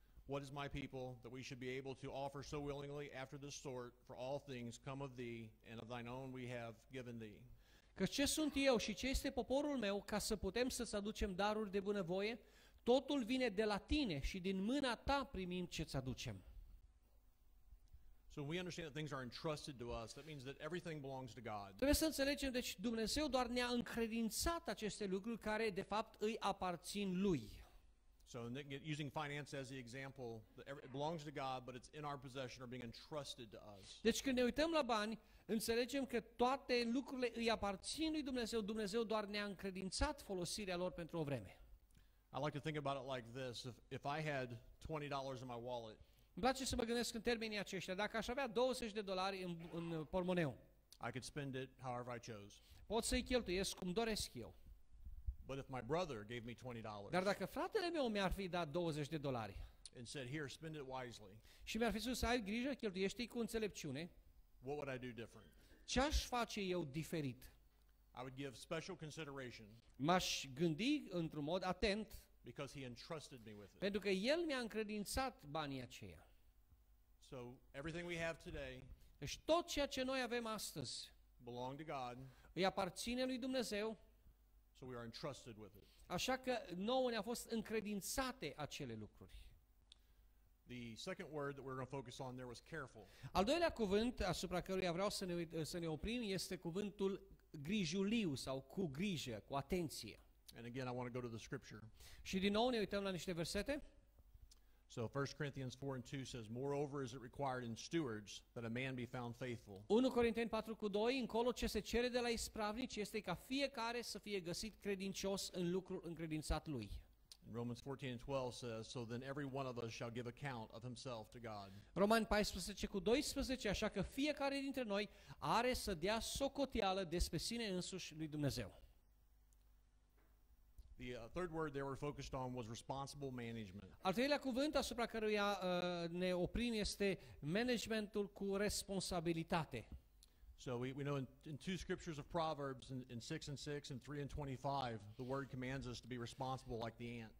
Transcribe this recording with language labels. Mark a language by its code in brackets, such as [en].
[en] What is my people, that we should be able to offer so willingly after this sort? For all things come of thee, and of thine own we have given thee." [ro] Căci ce sunt eu și ce este poporul meu, ca să putem să-ți aducem daruri de bunăvoie? Totul vine de la tine și din mâna ta primim ce-ți aducem. [en] So when we understand that things are entrusted to us, that means that everything belongs to God. [ro] Trebuie să înțelegem, deci Dumnezeu doar ne-a încredințat aceste lucruri care de fapt îi aparțin Lui. [en] So using finance as the example, it belongs to God, but it's in our possession or being entrusted to us. [ro] Deci când ne uităm la bani, înțelegem că toate lucrurile îi aparțin lui Dumnezeu, Dumnezeu doar ne-a încredințat folosirea lor pentru o vreme. [en] I like to think about it like this: if I had $20 in my wallet, [ro] Îmi place să mă gândesc în termenii aceștia. Dacă aș avea $20 în pormoneu, [en] I could spend it however I chose. [ro] pot să-i cheltuiesc cum doresc eu. [en] But if my brother gave me $20 [ro] Dar dacă fratele meu mi-ar fi dat $20 [en] and said, "Here, spend it wisely," [ro] și mi-ar fi spus să ai grijă, cheltuiește-i cu înțelepciune, [en] what would I do different? [ro] ce aș face eu diferit? [en] I would give special consideration [ro] M-aș gândi într-un mod atent, [en] because he entrusted me with it. [ro] pentru că el mi-a încredințat banii aceia. [en] So everything we have today [ro] Deci tot ceea ce noi avem astăzi [en] belong to God, [ro] îi aparține lui Dumnezeu, [en] so we are entrusted with it. [ro] așa că nouă ne-au fost încredințate acele lucruri. [en] The second word that we're going to focus on there was careful. [ro] Al doilea cuvânt asupra căruia vreau să ne oprim este cuvântul grijuliu sau cu grijă, cu atenție. [en] And again, I want to go to the scripture. [ro] Și din nou ne uităm la niște versete. [en] So 1 Corinthians 4:2 says, "Moreover is it required in stewards that a man be found faithful." [ro] 1 Corinteni 4:2, încolo ce se cere de la ispravnici este ca fiecare să fie găsit credincios în lucrul încredințat lui. [en] And Romans 14:12 says, "So then every one of us shall give account of himself to God." [ro] Romani 14:12, așa că fiecare dintre noi are să dea socoteală despre sine însuși lui Dumnezeu. [en] The third word they were focused on was responsible management. [ro] Al treilea cuvânt asupra căruia ne oprim este managementul cu responsabilitate. [en] So we know in two scriptures of Proverbs, in 6:6 and 3:25, the word commands us to be responsible like the ant.